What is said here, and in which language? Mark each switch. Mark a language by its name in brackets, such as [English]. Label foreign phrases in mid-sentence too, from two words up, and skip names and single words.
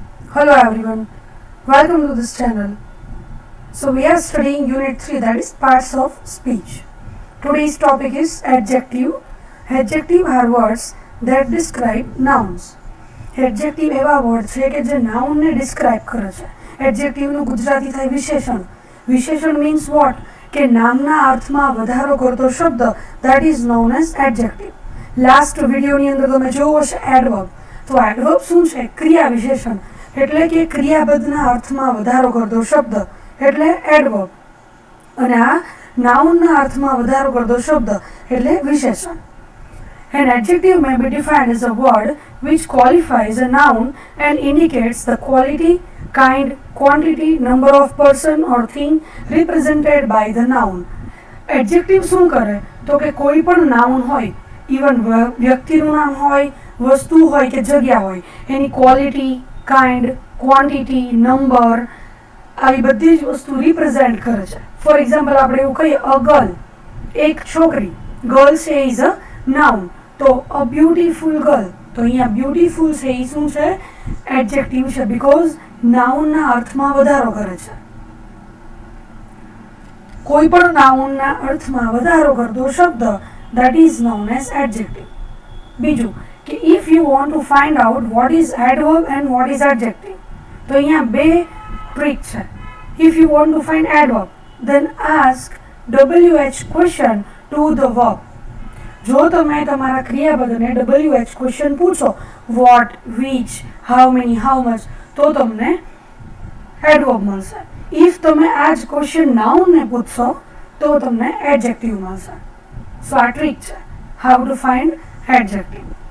[English] Hello everyone, welcome to this channel. So we are studying Unit 3, that is parts of speech. Today's topic is adjective. Adjective are words that describe nouns. [Gujarati] Adjective એવા વર્ડ છે કે જે [English] nounને describe [Gujarati] કરે છે. એડજેક્ટિવનું ગુજરાતી થાય વિશેષણ. વિશેષણ [English] means what? [Gujarati] કે નામના અર્થમાં વધારો કરતો શબ્દ, [English] that is known as adjective. last videoની [Gujarati] અંદર તમે જોવો હશે એડવર્બ. તો એડવર્બ શું છે? ક્રિયા વિશેષણ. એટલે કે ક્રિયાપદના અર્થમાં વધારો કરતો શબ્દ એટલે એડવર્બ. અને આ નાઉનના અર્થમાં વધારો કરતો શબ્દ એટલે વિશેષણ. [English] An adjective may be defined as a word which qualifies a noun and indicates the quality, kind, quantity, number of person or thing represented by the noun. [Gujarati] Adjective શું કરે? તો કે કોઈ પણ નાઉન હોય, ઇવન વ્યક્તિનું નામ હોય, વસ્તુ હોય કે જગ્યા હોય, એની [English] quality, kind, quantity, number, [Gujarati] આવી બધી જ વસ્તુ રિપ્રેઝેન્ટ કરે છે. [English] for example [Gujarati] આપણે એવું કહીએ [English] a girl, [Gujarati] એક છોકરી. ગર્લ છે [English] is a noun. [Gujarati] તો [English] a beautiful girl, [Gujarati] તો અહીંયા બ્યુટીફુલ છે એ શું છે? એડજેક્ટિવ છે, બીકોઝ નાઉનના અર્થમાં વધારો કરે છે. કોઈ પણ નાઉનના અર્થમાં વધારો કરતો શબ્દ [English] that is known as adjective. [Gujarati] બીજું કે [English] if you want to find out what is adverb and what is adjective, [Gujarati] તો અહીંયા બે ટ્રીક છે. [English] If you want to find adverb, then ask WH question to the verb. [Gujarati] જો તમે તમારા ક્રિયાપદને [English] WH question [Gujarati] પૂછો, [English] what, which, how many, how much, [Gujarati] તો તમને એડવર્બ મળશે. ઇફ તમે આ જ ક્વેશ્ચન નાઉનને પૂછશો તો તમને એડજેક્ટિવ મળશે. સો આ ટ્રીક છે [English] how to find adjective.